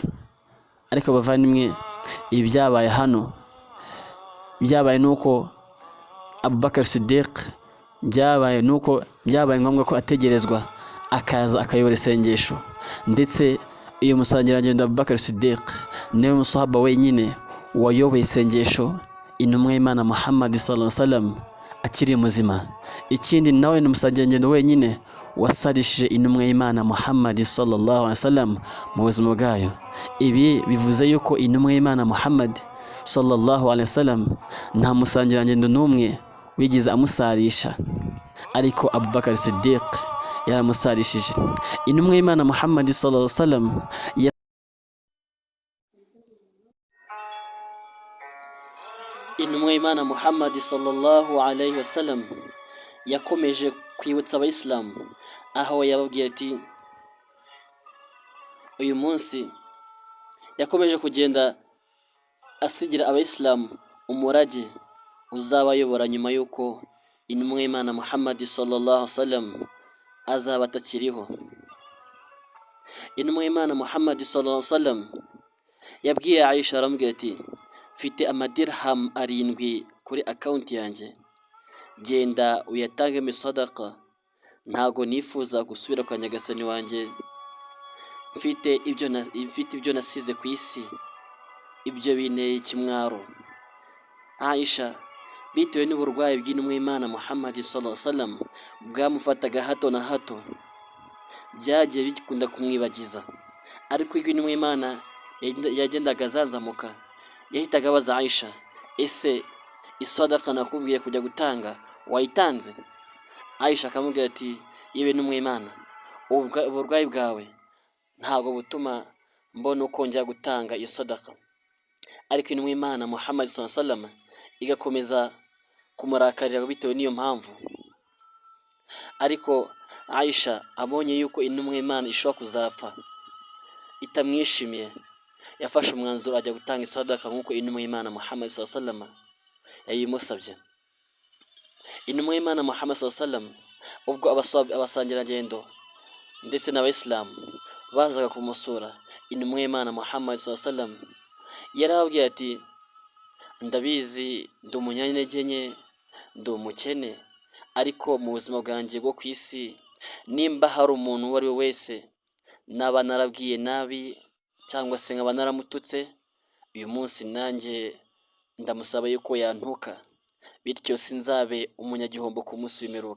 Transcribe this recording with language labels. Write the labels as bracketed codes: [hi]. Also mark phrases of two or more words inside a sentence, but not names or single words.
[rw] Ariko bavandimwe, ibi byabaye hano, byabaye nuko Abubakar Siddiq, byabaye ngombwa ko ategerezwa akaza akayobora isengesho. Ndetse uyu musangirangendo Abubakar Siddiq niwe musahaba wenyine wayoboye isengesho intumwa y'Imana Muhammad [ar] صلى الله عليه وسلم [rw] akiri muzima. Ikindi, nawe ni umusangirangendo wenyine wasarishije intumwa y'Imana Muhammad [ar] صلى الله عليه وسلم [rw] mu buzima bwayo. Ibi bivuze yuko intumwa y'Imana Muhammad [ar] صلى الله عليه وسلم [rw] nta musangirangendo n'umwe wigize amusarisha, ariko Abubakar Siddiq yaramusarishije. Intumwa y'Imana Muhammad [ar] صلى الله عليه وسلم [rw] intumwa y'Imana Muhammad [ar] صلى الله عليه وسلم [rw] yakomeje kwibutsa abayisilamu, aho yababwiye ati, uyu munsi yakomeje kugenda asigira abayisilamu umurage uzabayobora nyuma yuko intumwa y'Imana Muhammad [ar] صلى الله عليه وسلم [rw] azaba atakiriho. Intumwa y'Imana Muhammad [ar] صلى الله عليه وسلم [rw] yabwiye Aisha, aramubwira ati, mfite amadirham 7 kuri account yanjye, genda uyatangemo sadaka, ntago nifuza gusubira kwa nyagasani wanjye mfite ibyo nasize ku isi, ibyo binteye ikimwaro. Aisha, bitewe n'uburwayi bw'intumwa y'Imana Muhammad [ar] صلى الله عليه وسلم [rw] bwamufataga hato na hato, byagiye bikunda kumwibagiza, ariko iyo intumwa y'Imana yagendaga azanzamuka, yahitaga abaza Aisha, ese isadaka nakubwiye kujya gutanga wayitanze? Aisha akamubwira ati, yewe intumwa y'Imana, uburwayi bwawe ntago butuma mbona uko njya gutanga iyo sadaka. Ariko intumwa y'Imana Muhammad [ar] صلى الله عليه وسلم [rw] igakomeza kumurakarira bitewe n'iyo mpamvu. Ariko Aisha abonye yuko intumwa y'Imana ishobora kuzapfa itamwishimiye, yafashe umwanzuro ajya gutanga isadaka nk'uko intumwa y'Imana Muhammad [ar] صلى الله عليه وسلم [rw] yayimusabye. Intumwa y'Imana Muhammad [ar] صلى الله عليه وسلم [rw] ubwo abasangirangendo ndetse n'abayisilamu bazaga kumusura, intumwa y'Imana Muhammad [ar] صلى الله عليه وسلم [rw] yarababwiye ati, ndabizi ndi umunyantege nke, ndi umukene, ariko mu buzima bwanjye bwo ku isi, nimba hari umuntu uwo ari we wese naba narabwiye nabi cyangwa se nkaba naramututse, uyu munsi nanjye ndamusaba yuko yantuka, bityo sinzabe umunyagihombo ku munsi w'imperuka.